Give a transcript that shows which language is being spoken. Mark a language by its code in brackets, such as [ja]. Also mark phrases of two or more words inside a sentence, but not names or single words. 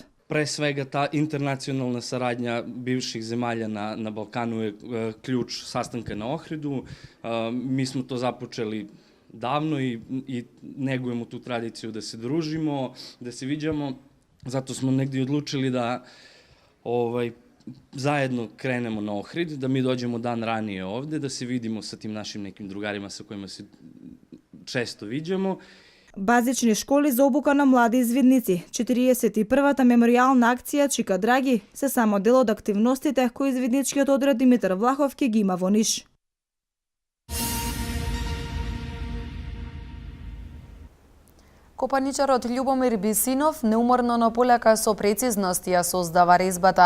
[sr] Пре свега та интернационална сарадња бивших земјалја на Балкану е клjuč sastanka на Охриду. Ми смо то започели давно и негуемо ту традицију да се дружимо, да се виđamo. Зато смо негде одлучили да заедно кренемо на Охрид, да ми доđemo дан ранije овде, да се видимо sa tim našim nekim drugarima sa kojima se često viđamo. [mk] Базични школи за обука на млади извидници. 41-та меморијална акција Чика Драги се само дел од активностите кои извидничкиот одред Димитар Влахов ќе ги има во Ниш. Копаничарот Љубомир Бисинов неуморно на полека со прецизност ја создава резбата.